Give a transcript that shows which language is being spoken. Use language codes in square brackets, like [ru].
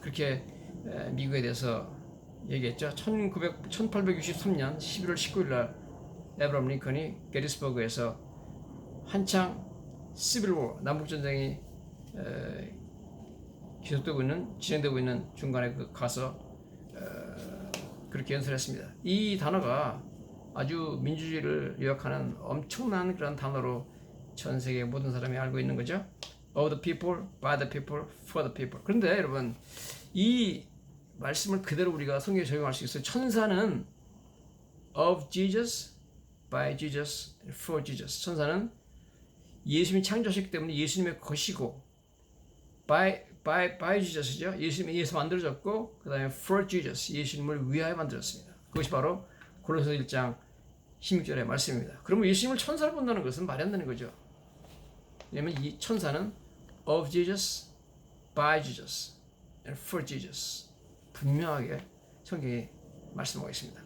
[ko] 그렇게 미국에 대해서 얘기했죠. 1863년 11월 19일 날 아브라함 링컨이 게티스버그에서 한창 시빌워, 남북전쟁이 진행되고 있는 중간에 가서 그렇게 연설했습니다. 이 단어가 아주 민주주의를 요약하는 엄청난 그런 단어로 전 세계 모든 사람이 알고 있는 거죠. [en] Of the people, by the people, for the people. [ko] 그런데 여러분, 이 말씀을 그대로 우리가 성경에 적용할 수 있어요. [en] 천사는 of Jesus, by Jesus, and for Jesus. [ko] 천사는 예수님이 창조하셨기 때문에 예수님의 것이고, by Jesus죠. 예수님에 의해서 만들어졌고, 그 다음에 for Jesus, 예수님을 위하여 만들었습니다. 그것이 바로 골로새 1장 16절의 말씀입니다. 그러면 예수님을 천사로 본다는 것은 말이 안 되는 거죠. 왜냐하면 이 천사는 [en] of Jesus, by Jesus, and for Jesus, [ko] 분명하게 성경이 말씀하고 있습니다.